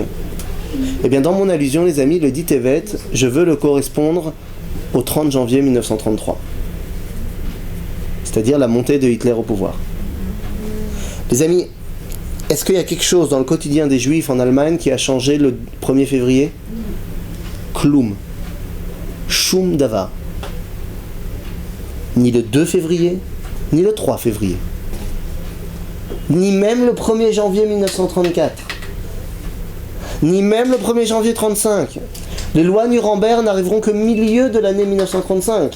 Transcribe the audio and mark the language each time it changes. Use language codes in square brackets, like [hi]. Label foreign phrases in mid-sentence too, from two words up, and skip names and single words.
[fr] Eh bien dans mon allusion, les amis, le dit Tevet, je veux le correspondre au 30 janvier 1933. C'est-à-dire la montée de Hitler au pouvoir. Les amis, est-ce qu'il y a quelque chose dans le quotidien des Juifs en Allemagne qui a changé le 1er février ? [he] כלום. שום דבר. [fr] Ni le 2 février, ni le 3 février. Ni même le 1er janvier 1934. Ni même le 1er janvier 1935. Les lois Nuremberg n'arriveront que milieu de l'année 1935.